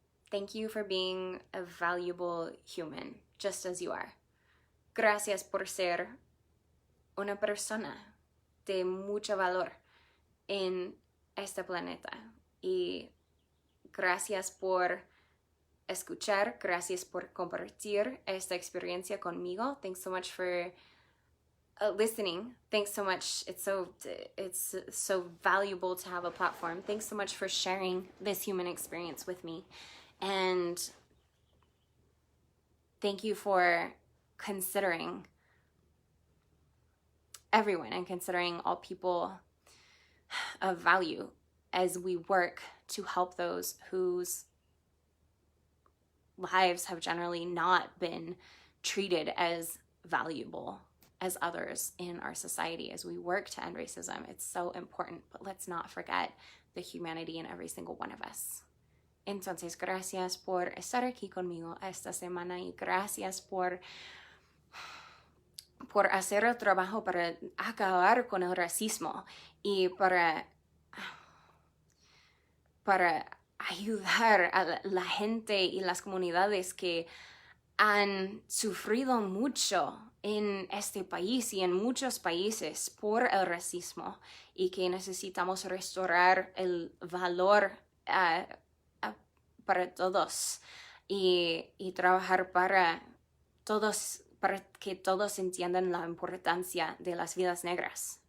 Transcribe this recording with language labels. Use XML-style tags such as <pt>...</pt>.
<en>Thank you for being a valuable human, just as you are.</en> <es>Gracias por ser una persona de mucho valor en este planeta. Y gracias por escuchar, gracias por compartir esta experiencia conmigo.</es> <en>Thanks so much for listening. Thanks so much. It's so valuable to have a platform. Thanks so much for sharing this human experience with me. And thank you for considering everyone and considering all people of value as we work to help those whose lives have generally not been treated as valuable as others in our society. As we work to end racism, it's so important, but let's not forget the humanity in every single one of us.</en> <es>Entonces, gracias por estar aquí conmigo esta semana y gracias por hacer el trabajo para acabar con el racismo y para ayudar a la gente y las comunidades que han sufrido mucho en este país y en muchos países por el racismo y que necesitamos restaurar el valor para todos y trabajar para todos, para que todos entiendan la importancia de las vidas negras.</es>